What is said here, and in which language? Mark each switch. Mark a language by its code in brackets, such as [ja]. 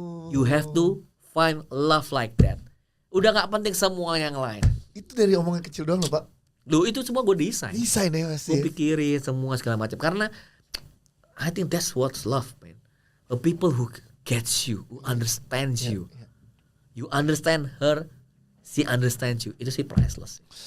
[en] You have to find love like that. [id] Udah nggak penting semua yang lain. Itu dari omongan kecil doang loh Pak. Loh itu semua gue desain. Desain ya Mas. Gue pikirin semua segala macam. [en] Karena I think that's what's love, man. A people who gets you, who understands you. You understand her, she understands you. [id] Itu sih priceless.